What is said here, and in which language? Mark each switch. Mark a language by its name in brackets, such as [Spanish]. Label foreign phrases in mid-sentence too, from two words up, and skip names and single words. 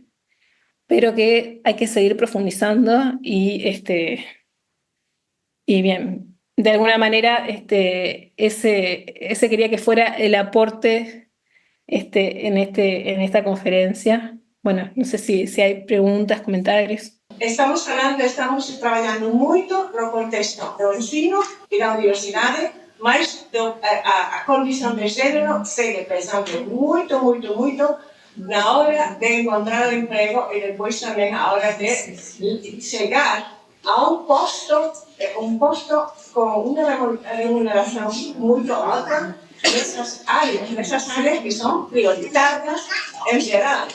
[Spanish] Pero que hay que seguir profundizando y bien, de alguna manera ese quería que fuera el aporte en esta conferencia. Bueno, no sé si hay preguntas, comentarios. [Galician] Estamos traballando moito no contexto do ensino e da universidade, mas a condición de xénero segue pensando moito na hora de encontrar o emprego e depois tamén a hora de chegar a un posto con unha remuneración moito alta nesas áreas que son prioritarias en geral.